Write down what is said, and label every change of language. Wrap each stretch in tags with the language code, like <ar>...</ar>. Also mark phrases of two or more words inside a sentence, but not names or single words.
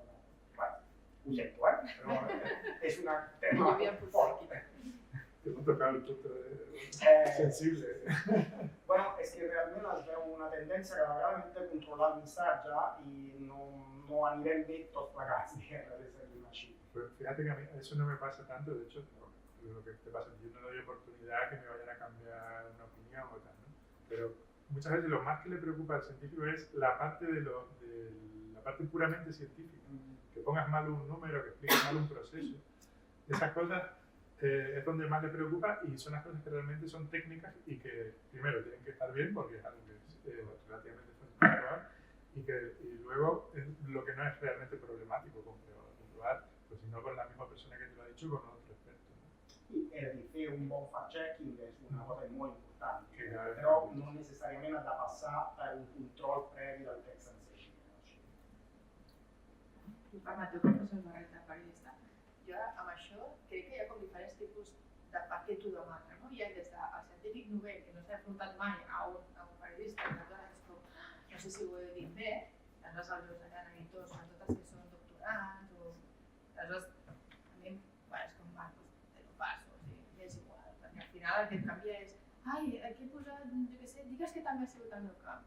<ca>Bé, ho sento, però és una tema fort.</ca> <es>Te va tocar el punto sensible.</es> <ca>Bueno, és que realment es veu una tendència que a vegades hem de controlar el missatge i no anirem bé tots plegats, diguem, de ser així.</ca> <es>Pues fíjate que a mí eso no me pasa tanto, de hecho, lo que te pasa, yo no doy oportunidad que me vayan a cambiar una opinión o tal, ¿no? Pero muchas veces lo más que le preocupa al científico es la parte la parte puramente científica, que pongas mal un número, que expliques mal un proceso. Esas cosas es donde más le preocupa y son las cosas que realmente son técnicas y que primero tienen que estar bien porque es algo que es relativamente fácil de comprobar y luego es lo que no es realmente problemático comprobar, pues si no con la misma persona que te lo ha dicho, con otro experto.</es> <ca>I fer un bon fact-checking és una cosa molt important, Que però no necessàriament ha de passar per un control previ del text sencer. I permeteu que no se'ls barregi de periodista. Jo amb això crec que hi ha com diferents tipus de per què t'ho demana. No? Hi ha des del científic novell que no s'ha enfrontat mai a un periodista que és com, no sé si ho he dit bé, aleshores els meus allà editors, sobretot els que són doctorants, o aleshores a mi és com,</ca> <es>te lo passo,</es> <ca>o sigui, és igual, perquè al final el que et canvia és ai, aquí he posat, jo què sé, digues que també ha sigut el meu camp.</ca>